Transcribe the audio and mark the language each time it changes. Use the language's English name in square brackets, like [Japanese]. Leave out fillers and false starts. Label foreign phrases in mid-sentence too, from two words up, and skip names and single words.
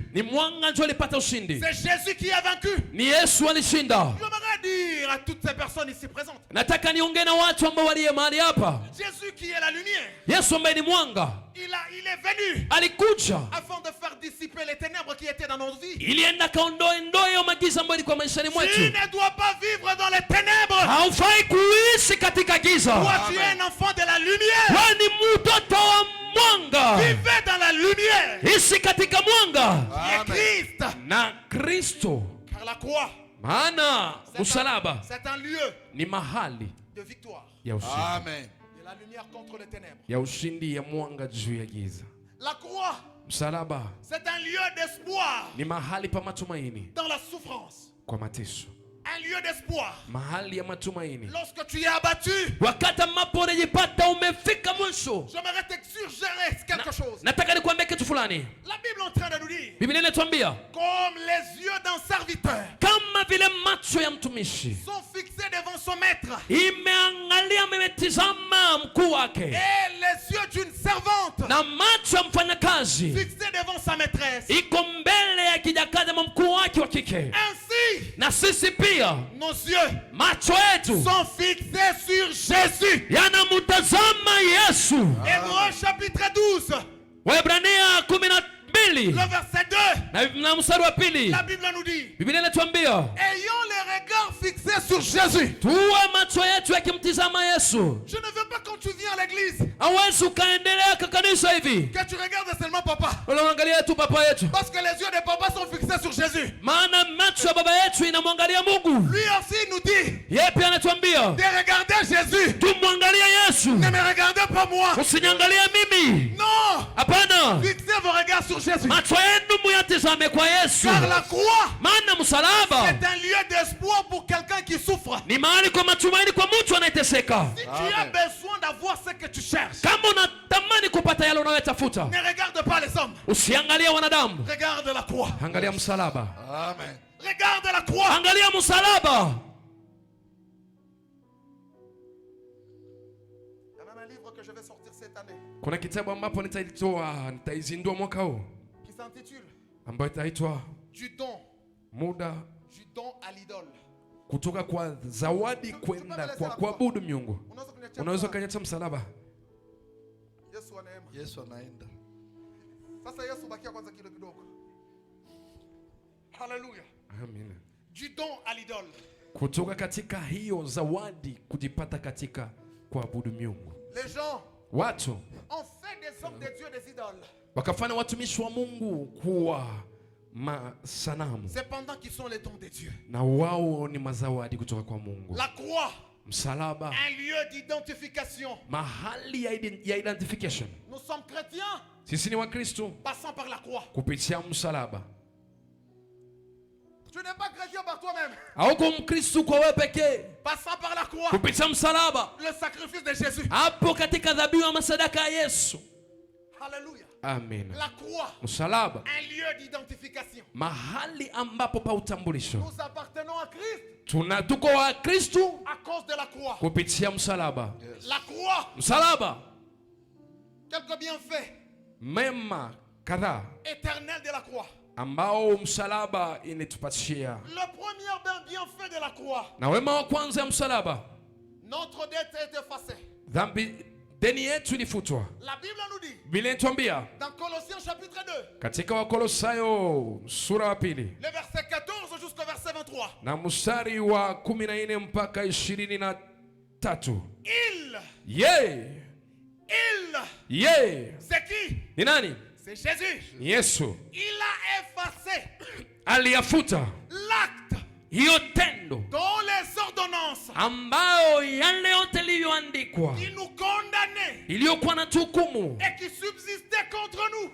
[Swahili] ni mwanga ndio alipata ushindi. [French] C'est Jésus qui a vaincu. [Swahili] Ni Yesu alishinda. [French] J'aimerais dire à toutes ces personnes ici présentes, [Swahili] nataka niongee na watu ambao waliye mahali hapa. [French] Jésus qui est la lumière, [Swahili] Yesu ambaye ni mwanga, [French] il est venu [Swahili] alikuja [French] afin de faire dissiper les ténèbres qui étaient dans nos vies. [Swahili] ili enda kaondoe ya magiza ambayo ilikuwa maishani mwetu. [French] Tu ne dois pas vivre dans les ténèbres. [Swahili] Haufai kuishi katika giza. [French] Toi tu es un enfant de la lumière. [Swahili] Wewe ni mtoto wa mwanga. [French] Vivez dans la lumière. [Swahili] Ishi katika mwanga. [French] Qui est Christ. [Swahili] Na Kristo. [French] Car la croix, [Swahili] maana msalaba [French] c'est un lieu [Swahili] ni mahali [French] de victoire. [Swahili] ya ushindi. Amen. [French] De la lumière contre les ténèbres. [Swahili] Ya ushindi ya mwanga juu ya giza. [French] La croix, [Swahili] msalaba, [French] c'est un lieu d'espoir. [Swahili] ni mahali pa matumaini. [French] Dans la souffrance. [Swahili] Kwa mateso. [French] Un lieu d'espoir. [Swahili] Mahali ya matumaini. [French] Lorsque tu es abattu, [Swahili] wakati ambapo unajipata umefika mwisho. [French] J'aimerais te suggérer quelque chose. [Swahili] Nataka nikwambie kitu fulani. [French] La Bible est en train de nous dire, [Swahili] Biblia inatuambia, [French] comme les yeux d'un serviteur [Swahili] kama vile macho ya mtumishi [French] sont fixés devant son maître, [Swahili] imeangalia, imetizama mkuu wake, [French] et les yeux d'une servante [Swahili] na macho ya mfanyakazi [French] fixés devant sa maîtresse, [Swahili] iko mbele ya kijakazi ama mkuu wake wa kike. [French] ainsi [Swahili] Na sisi pia [French] nos yeux [Swahili] macho yetu [French] sont fixés sur Jésus. [Swahili] yanamtazama Yesu. [French] Hébreux chapitre 12, [Swahili] Waebrania 12 [French] le verset 2, [Swahili] na mstari wa pili, [French] la Bible nous dit, [Swahili] Biblia inatuambia, [French] ayons les regards fixés sur Jésus. [Swahili] tuwe macho yetu yakimtizama Yesu. [French] Je ne veux pas quand tu viens à l'église [Swahili] Hawezi ukaendelea kanisa hivi [French] que tu regardes seulement papa, [Swahili] unaangalia tu papa yetu, [French] parce que les yeux de papa sont fixés sur Jésus. [Swahili] maana macho ya baba yetu inamwangalia Mungu. [French] Lui aussi nous dit [Swahili] Yeye pia anatuambia [French] de regarder Jésus. [Swahili] tumwangalie Yesu, [French] Ne me regardez pas moi. [Swahili] usiniangalie mimi. [French] Non. [Swahili] Hapana, [French] Fixez vos regards sur Jésus. Car la croix, c'est [Swahili] msalaba [French] un lieu d'espoir pour quelqu'un qui souffre. [Swahili] ni mahali kwa matumaini kwa mtu anayeteseka. [French] Si tu as besoin d'avoir ce que tu cherches, [Swahili] Kama unatamani kupata yale unayotafuta, [French] ne regarde pas les hommes. [Swahili] usiangalie wanadamu, [French] Regarde la croix. [Swahili] angalia msalaba. Amen. [French] Regarde la croix. [Swahili] Angalia msalaba. [French] Il y a même un livre que je vais sortir cette année [Swahili] Kuna kitabu ambapo nitaizindua mwaka huu [French] qui s'intitule [Swahili] ambayo itaitwa [French] Du don à l'idole. [Swahili] kutoka kwa zawadi kwenda kwa kuabudu miungu. Unaweza kanyata msalaba. Yesu anaenda. Sasa Yesu bakia kwanza kidogo. Hallelujah. Amen. [French] Du don à l'idole. [Swahili] Kutoka katika hiyo zawadi kujipata katika kuabudu miungu. [French] Les gens [Swahili] Watu [French] ont fait des hommes de Dieu des idoles. [Swahili] wakafanya watumishi wa Mungu kuwa masanamu. [French] Cependant qu'ils sont les dons de Dieu. [Swahili] Na wao ni mazawadi kutoka kwa Mungu. [French] La croix, [Swahili] msalaba, [French] un lieu d'identification. [Swahili] Mahali ya identification. [French] Nous sommes chrétiens. [Swahili] Sisi ni Wakristo. [French] Passant par la croix. [Swahili] Kupitia msalaba. [French] Tu n'es pas chrétien par toi-même. [Swahili] Hauko Mkristo kwa wewe pekee. [French] Passant par la croix. [Swahili] Kupitia msalaba. [French] Le sacrifice de Jésus. [Swahili] Hapo katika dhabihu ya masadaka ya Yesu. Alléluia. Amen. [French] La croix. [Swahili] Msalaba. [French] Un lieu d'identification. [Swahili] Mahali ambapo pa utambulisho. [French] Nous appartenons à Christ. [Swahili] Tuko wa Kristo [French] à cause de la croix. [Swahili] Kupitia msalaba. [French] Yes. La croix. [Swahili] Msalaba. [French] Quelques bienfaits. [Swahili] Mema kadhaa. [French] Éternel de la croix. [Swahili] Ambao msalaba inatupatia. [French] Le premier bienfait de la croix. [Swahili] Na wema wa kwanza ya msalaba. [French] Notre dette est effacée. [Swahili] Deni yetu ilifutwa. [French] La Bible nous dit. [Swahili] Biblia inatuambia. [French] Dans Colossiens chapitre 2. [Swahili] Katika Wakolosayo sura ya pili. [French] Le verset 14 jusqu'au verset 23. [Swahili] Na mstari wa 14 mpaka 23. [French] C'est qui? [Swahili] Ni nani? [French] C'est Jésus. [Swahili] Yesu. [French] Il a effacé. [Swahili] Aliyafuta. [French] L'acte. [Swahili] Hiyo tendo. [French] Dans les ordonnances. [Swahili] Ambao yale yote iliyoandikwa. [French] Qui nous condamnait. [Swahili] Iliyokuwa na tuhukumu. [French] Et qui subsistait contre nous.